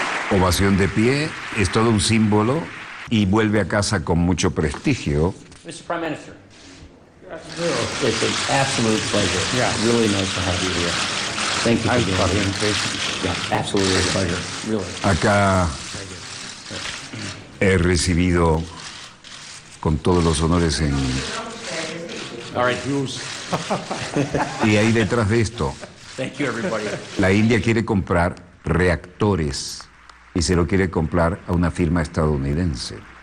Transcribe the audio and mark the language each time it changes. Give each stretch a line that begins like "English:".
Spanish: Ovación de pie, es todo un símbolo y vuelve a casa con mucho prestigio.
English: Mr. Prime Minister. It's an absolute pleasure. Yeah, really nice to have you here. Thank you for the invitation. Yeah, absolutely a pleasure. Really.
Spanish: Acá he recibido con todos los honores en...
English: All right, Bruce.
Spanish: Y ahí detrás de esto,
English: Thank you, everybody.
Spanish: la India quiere comprar reactores y se lo quiere comprar a una firma estadounidense.